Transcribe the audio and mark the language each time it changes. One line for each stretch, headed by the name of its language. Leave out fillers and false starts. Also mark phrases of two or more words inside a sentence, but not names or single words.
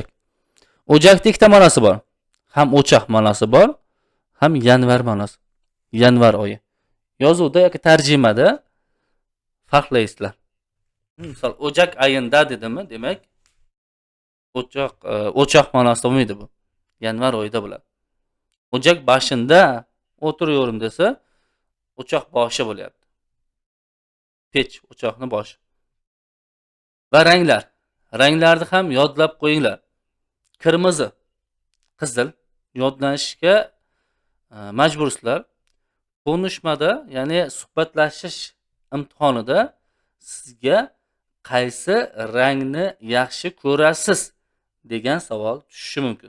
Uzbek: Ocakda ikkita ma'nosi bor. Ham o'choq ma'nosi bor, ham yanvar ma'nosi. Yanvar oyi. Yozuvda yoki tarjimada farqlaysizlar. Misol, Ocak oyida dedimmi, demak o'choq ma'nosida bo'lmaydi bu. Yanvar oyida bo'ladi.
Turkish: Ocak başında oturuyorum
Uzbek: desa, o'choq boshi bo'lyapti. Pech, o'choqni boshi. Va ranglar. Ranglarni ham yodlab qo'yinglar. Qirmizi, qizil yodlanishga majbursizlar. Konuşmada, ya'ni suhbatlashish imtihonida sizga qaysi rangni yaxshi ko'rasiz degan savol tushishi mumkin.